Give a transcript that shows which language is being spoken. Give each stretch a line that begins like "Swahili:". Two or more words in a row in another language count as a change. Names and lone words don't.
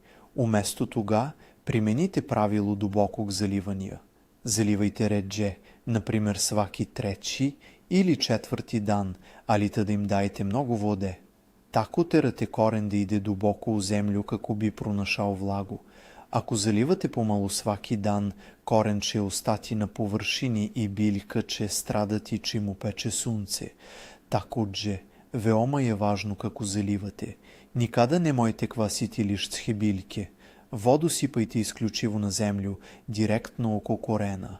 Serbian: Umesto toga, primenite pravilo dubokog zalivanja. Zalivajte ređe, na primjer svaki 3. ili 4. dan, ali tada im dajte mnogo vode. Tako terate koren da ide duboko u zemlju kako bi pronašao vlagu. Ако заливate помalo svaki dan, koren će ostati na površini i biljka će stradati čim upeče sunce. Takođe, veoma je važno kako zalivate. Nikada nemojte kvasiti lišće biljke. Vodu sipajte isključivo na zemlju, direktno oko korena.